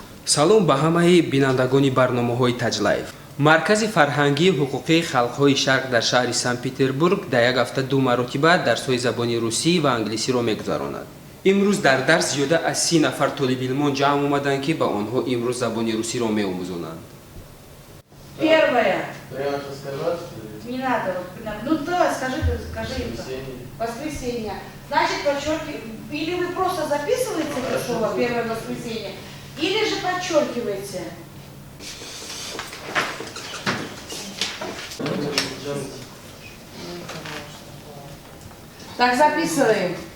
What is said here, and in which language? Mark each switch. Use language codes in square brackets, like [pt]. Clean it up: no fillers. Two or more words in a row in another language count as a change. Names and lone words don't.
[tg] салом ба ҳамаи бинандагони барномаҳои таҷлаев. маркази фарҳангии ҳуқуқии халқҳои шарқ дар шаҳри Санкт-Петербург дар як ҳафта 2 маротиба дарсҳои забони русӣ ва англисиро мегузаронад. имрӯз дар дарс зиёда аз 30 нафар толибилмон ҷамъ омаданд ки ба онҳо имрӯз забони русиро меомӯзонанд. [ru] Первое. Прямо сказать? Не надо. Ну давай, скажи это. Воскресенье. Значит, подчеркивай. Или вы просто записываете это слово первое воскресенье, или же подчеркиваете. Так, записываем.